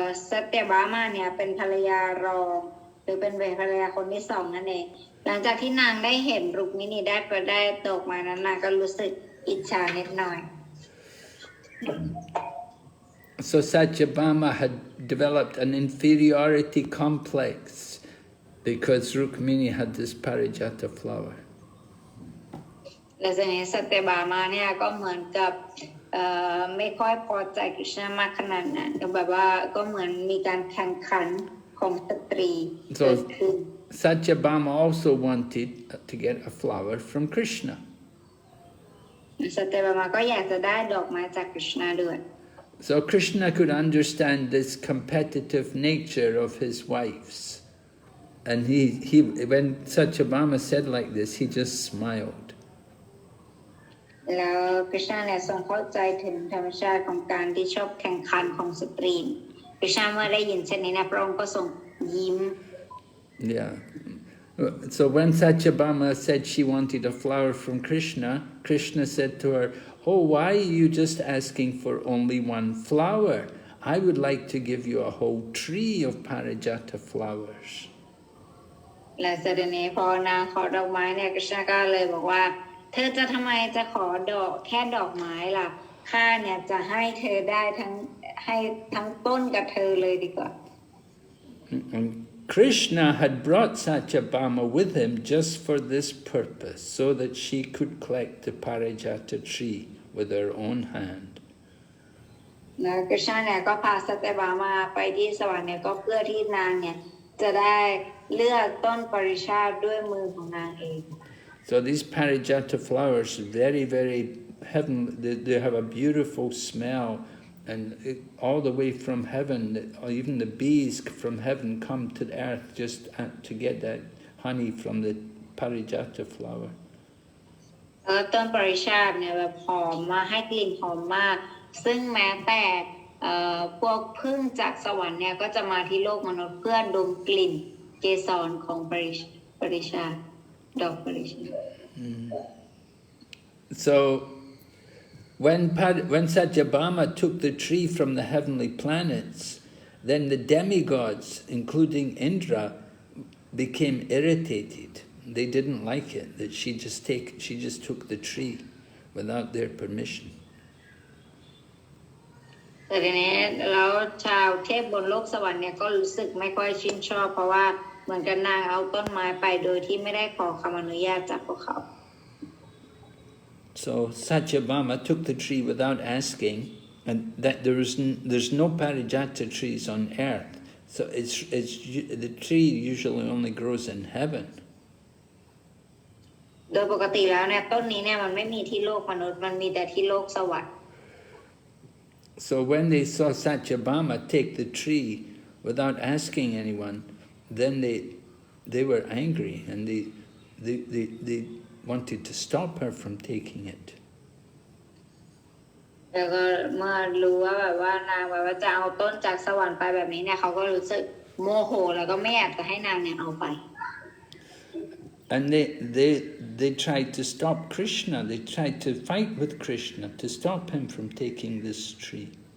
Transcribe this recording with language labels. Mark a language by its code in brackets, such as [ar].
[th] สัตยบามาเนี่ยเป็นภรรยารองหรือเป็นภรรยาคนที่สองนั่นเองหลังจากที่นางได้เห็นรุกมินีได้ตกมานั้นนางก็รู้สึกอิจฉานิดหน่อย [en] So Satyabhama had developed an inferiority complex because Rukmini had this parijata flower. [th] และจากนี้สัตยบามาเนี่ยก็เหมือนกับไม่ค่อยพอใจกฤษณามากขนาดนั้นแบบว่าก็เหมือนมีการแข่งขันของสตรีเกิดขึ้น [en] Satyabhama also wanted to get a flower from Krishna. [th] สัตยบามาก็อยากจะได้ดอกไม้จากกฤษณาด้วย [en] So Krishna could understand this competitive nature of his wives. And when Satyabhama said like this, he just smiled. [th] แล้วกฤษณาเนี่ยทรงเข้าใจถึงธรรมชาติของการที่ชอบแข่งขันของสตรีกฤษณาเมื่อได้ยินเช่นนี้นะพระองค์ก็ทรงยิ้ม [en] Yeah. So when Satyabhama said she wanted a flower from Krishna, Krishna said to her, "Oh, why are you just asking for only one flower? I would like to give you a whole tree of parijata flowers." [th] และเสด็จนี้พอนางขอดอกไม้เนี่ยกฤษณาก็เลยบอกว่าเธอจะทำไมจะขอแค่ดอกไม้ล่ะข้าเนี่ยจะให้เธอได้ทั้งต้นกับเธอเลยดีกว่า [en] And Krishna had brought Satyabhama with him just for this purpose, so that she could collect the parijata tree with her own hand. [th] แล้วกฤษณาเนี่ยก็พาสัตยบามาไปที่สวรรค์เนี่ยก็เพื่อที่นางเนี่ยจะได้เลือกต้นปริชาติด้วยมือของนางเอง [en] So these parijata flowers, very, very heavenly. They have a beautiful smell, and all the way from heaven, even the bees from heaven come to the earth just to get that honey from the parijata flower. [th] ต้นปริชาติเนี่ยแบบหอมมาให้กลิ่นหอมมากซึ่งแม้แต่พวกผึ้งจากสวรรค์เนี่ยก็จะมาที่โลกมนุษย์เพื่อดมกลิ่นเกสรของปริชาติดอกปริชาติ [en] So when Satyabhama took the tree from the heavenly planets, then the demigods, including Indra, became irritated. They didn't like it that she just took the tree without their permission. [th] แต่ทีนี้แล้วชาวเทพบนโลกสวรรค์เนี่ยก็รู้สึกไม่ค่อยชื่นชอบเพราะว่าเหมือนกันนางเอาต้นไม้ไปโดยที่ไม่ได้ขอคำอนุญาตจากพวกเขา [en] So Satyabhama took the tree without asking, and that there's no parijata trees on earth. So the tree usually only grows in heaven. [th] โดยปกติแล้วเนี่ยต้นนี้เนี่ยมันไม่มีที่โลกมนุษย์มันมีแต่ที่โลกสวรรค์ [en] So when they saw Satyabhama take the tree without asking anyone, then they were angry and they wanted to stop her from taking it. [th] แล้วก็เมื่อรู้ว่าแบบว่านางแบบว่าจะเอาต้นจากสวรรค์ไปแบบนี้เนี่ยเขาก็รู้สึกโมโหแล้วก็ไม่อยากจะให้นางเนี่ยเอาไป [en] And they tried to stop Krishna. They tried to fight with Krishna to stop him from taking this tree.